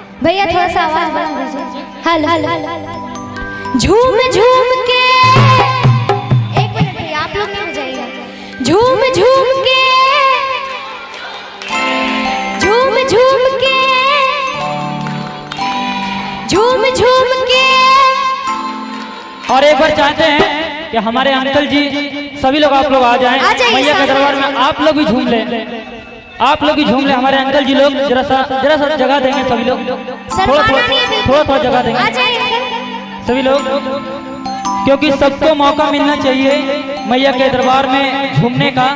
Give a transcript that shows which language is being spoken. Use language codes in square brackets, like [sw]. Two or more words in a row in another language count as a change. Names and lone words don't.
[hi] भैया थोड़ा सा आवाज बढ़ा दीजिए। हेलो झूम झूम के, एक मिनट भैया आप लोग नहीं बजाइएगा। झूम झूम के, झूम झूम के, झूम झूम के। और एक बार चाहते हैं कि हमारे अंकल जी सभी लोग आप लोग आ जाएं मैया के दरबार में। आप लोग भी झूम लें, आप लोग भी झूम लें। हमारे अंकल जी लोग जरा सा जगह देंगे सभी लोग, थोड़ा जगह देंगे सभी लोग, क्योंकि सबको मौका मिलना चाहिए मैया के दरबार में झूमने का।